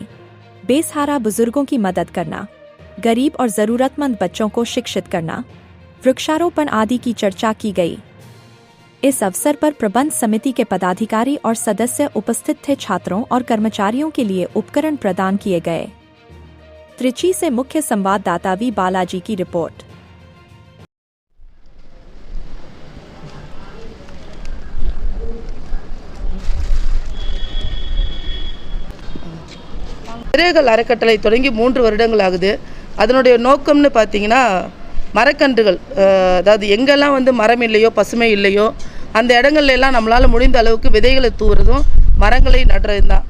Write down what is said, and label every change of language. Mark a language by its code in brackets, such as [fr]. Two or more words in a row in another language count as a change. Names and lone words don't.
[hi] बेसहारा बुजुर्गों की मदद करना, गरीब और जरूरतमंद बच्चों को शिक्षित करना, वृक्षारोपण आदि की चर्चा की गई। इस अवसर पर प्रबंध समिति के पदाधिकारी और सदस्य उपस्थित थे। छात्रों और कर्मचारियों के लिए उपकरण प्रदान किए गए। त्रिची से मुख्य संवाददाता वी बालाजी की रिपोर्ट। [ta] சிறைகள் அறக்கட்டளை தொடங்கி 3 வருடங்கள் ஆகுது. அதனுடைய நோக்கம்னு பார்த்தீங்கன்னா மரக்கன்றுகள், அதாவது எங்கெல்லாம் மரம் இல்லையோ பசுமை இல்லையோ அந்த இடங்கள்ல எல்லாம் நம்மளால் முடிந்த அளவுக்கு விதைகளை தூவுறதும் மரங்களை நடுறதும் தான்.